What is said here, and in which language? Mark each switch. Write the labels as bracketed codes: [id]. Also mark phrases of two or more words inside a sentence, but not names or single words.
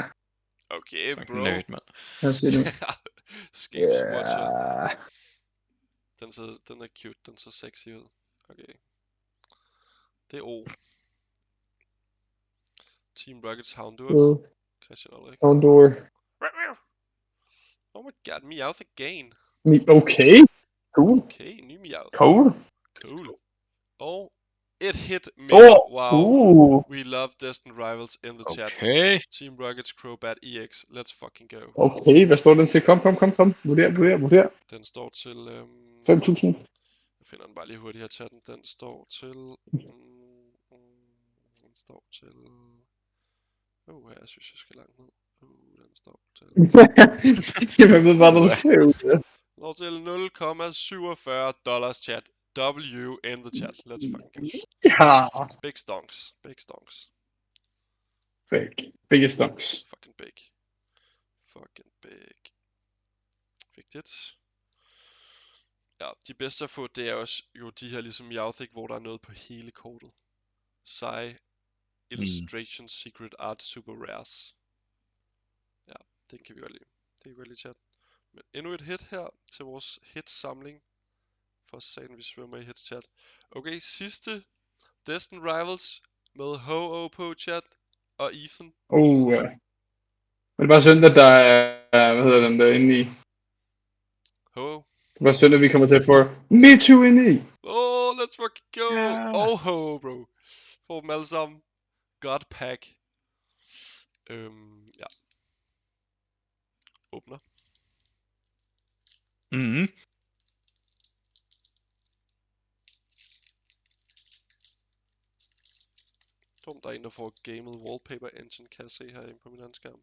[en] Okay, bro. [da] Nerd, mand. jeg har set det. Scapes Watcher. Ja. Den er cute, den ser sexy ud. Okay. Det er O. Team Rockets Houndour. Christian Ulrik. Houndour. [en] Oh my god, Meowth again. Okay. Cool. [da] Okay, ny Meowth. Cool. Cool. Og et hit med. [en] Oh. Wow. We love Destiny Rivals in the chat. Okay. Team Rockets Crobat EX. Let's fucking go. [da] Okay, hvad står den til? Kom. Vurder. Den står til... 5.000. Jeg finder den bare lige hurtigt her chatten. Den står til... Den står til... her synes jeg skal langt ned. Den står til... Jeg ved bare, hvad der sker ud. Når til $0,47 chat. [en] W in the chat. Let's fucking go. [da] Ja. [en] Big stonks. Big stonks. Biggest stonks. Fucking big. Fucking big. [da] Vigtigt. Ja, de bedste at få, det er også jo de her ligesom Meowth, hvor der er noget på hele kortet. [en] Sai, Illustration, Secret Art, Super Rares. [da] Ja, den kan vi godt lide. Det kan vi godt lide, chat. Men endnu et hit her til vores hit-samling. For satan, vi svømmer i hits, chat. Okay, sidste Destiny Rivals med Ho-Oh på, chat. Og Ethan. Ja. Men det er bare synd, at der er, hvad hedder den der inde i? Ho-Oh. Det er bare synd, at vi kommer til at få Mewtwo inde i. [en] Oh, let's fucking go! [da] Ja. Oh, ho, bro. Får dem alle sammen. [en] God pack. [da] Ja. Åbner. Mhm. Der er en, der får gamet wallpaper engine, kan jeg se herinde på min anden skærm.